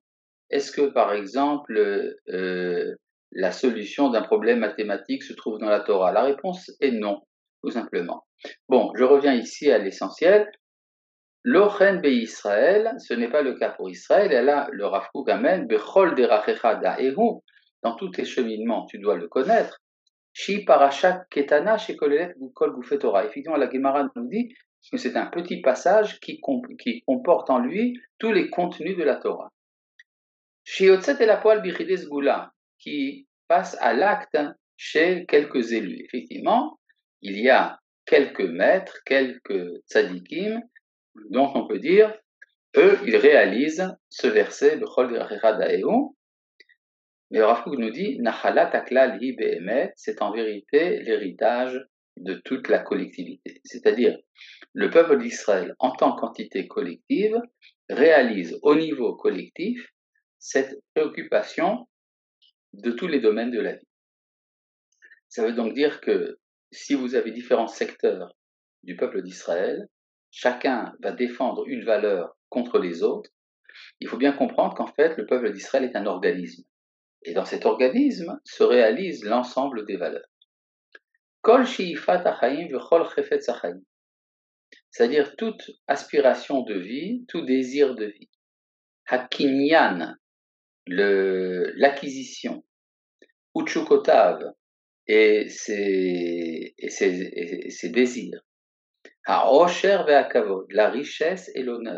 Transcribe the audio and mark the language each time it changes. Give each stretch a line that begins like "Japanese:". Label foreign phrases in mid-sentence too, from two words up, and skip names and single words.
French: Est-ce que, par exemple, la solution d'un problème mathématique se trouve dans la Torah? La réponse est non, tout simplement. Bon, je reviens ici à l'essentiel. L'Ochen Israël, ce n'est pas le cas pour Israël, et là, le Rav Kook amène,
Hebrew: בכל דרכיך דעהו,
French: dans tous tes cheminements, tu dois le connaître.
Hebrew: שהיא פרשה קטנה שכוללת כל גופי תורה.
French: Effectivement, la Gemara nous dit que c'est un petit passage qui comporte en lui tous les contenus de la Torah.
Hebrew: שיוצאת אל הפועל ביחידי סגולה,
French: qui passe à l'acte chez quelques élus. Effectivement, il y a quelques maîtres, quelques tzadikim, dont on peut dire, eux, ils réalisent ce verset,
Hebrew: בכל דרכיך דעהו.
French: Mais Rav Kook nous dit,
Hebrew: נחלת הכלל היא באמת,
French: c'est en vérité l'héritage de toute la collectivité. C'est-à-dire, le peuple d'Israël, en tant qu'entité collective, réalise au niveau collectif cette préoccupation de tous les domaines de la vie. Ça veut donc dire que si vous avez différents secteurs du peuple d'Israël, chacun va défendre une valeur contre les autres, il faut bien comprendre qu'en fait, le peuple d'Israël est un organisme. Et dans cet organisme se réalise l'ensemble des valeurs.
Hebrew: כל שאיפת החיים וכל חפץ החיים.
French: C'est-à-dire toute aspiration de vie, tout désir de vie. Hakinyan, l'acquisition. Utshukotav, et ses désirs.
Hebrew: העושר והכבוד,
French: la richesse et l'honneur.